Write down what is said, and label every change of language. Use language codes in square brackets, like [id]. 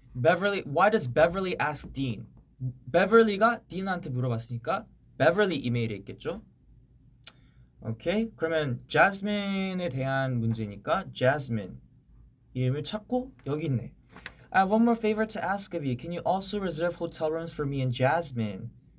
[en] Why does Beverly ask Dean? [ko] 베버리가 딘한테 물어봤으니까 베버리 이메일에 있겠죠. 오케이. 그러면 자스민에 대한 문제니까 자스민 이름을 찾고 여기 있네. [en] I have one more favor to ask of you. Can you also reserve hotel rooms for me and Jasmine?